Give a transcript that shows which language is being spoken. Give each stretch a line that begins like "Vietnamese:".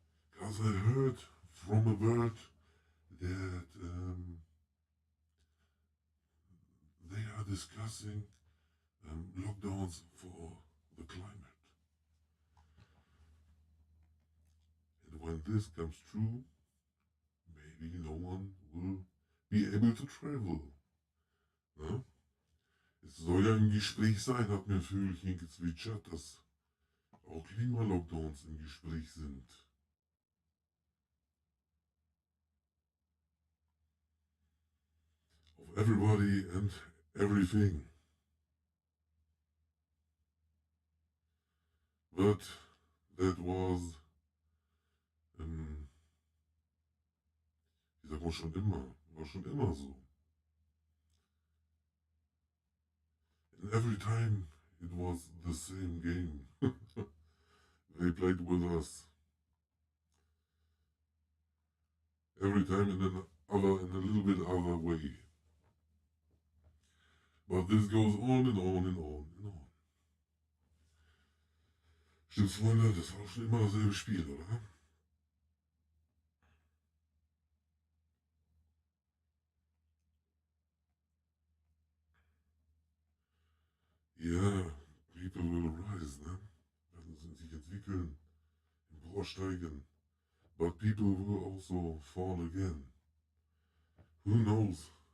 English: Because I heard from a bird that they are discussing lockdowns for the climate. And when this comes true, maybe no one will be able to travel. Ne?
German: Es soll ja im Gespräch sein, hat mir ein Vögelchen gezwitschert, dass auch Klimalockdowns im Gespräch sind.
English: Of everybody and everything. But that was
German: Das war schon immer so.
English: And every time it was the same game. They played with us. Every time in a little bit other way. But this goes on and on and on and on.
German: Stimmt's, Freunde? Das war schon immer dasselbe Spiel, oder?
English: Ja, people will rise, ne?
German: Werden sich entwickeln, emporsteigen.
English: But people will also fall again. Who knows?